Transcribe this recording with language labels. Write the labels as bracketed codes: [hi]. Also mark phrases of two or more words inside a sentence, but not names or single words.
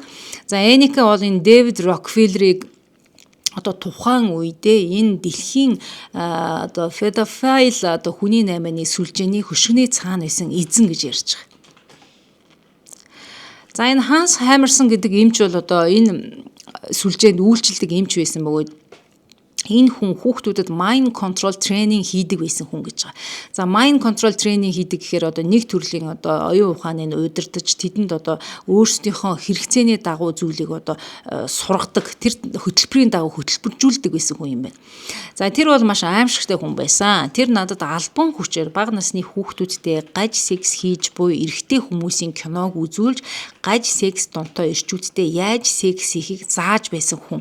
[mn] За Аника бол энэ Дэвид Рокфеллерийг одоо тухайн үедээ энэ дэлхийн одоо педофил одоо хүний 8-ны сүлжээний хөшгөний цаана байсан эзэн гэж ярьж байгаа. За энэ Ханс Хамерсон гэдэг эмч бол одоо энэ сүлжээнд үйлчилдэг эмч байсан бөгөөд энэ хүн хүүхдүүдэд [en] mind control training [mn] хийдэг байсан хүн гэж байгаа. За [en] mind control training [mn] хийдэг гэхээр одоо нэг төрлийн одоо оюун ухааныг удирдах, тэдэнд одоо өөрсдийнхөө хэрэгцээний дагуу зүйлийг одоо сургадаг, тэр хөтөлбөрийн дагуу хөтөлбөржүүлдэг байсан хүн юм байна. За тэр бол маш аимшигтай хүн байсан. Тэр надад албан хүчээр бага насны хүүхдүүдтэй гаж секс хийж буй эрэгтэй хүмүүсийн киног үзүүлж гаж секс донтой ирчүүдтэй яаж секс хийхийг зааж байсан хүн.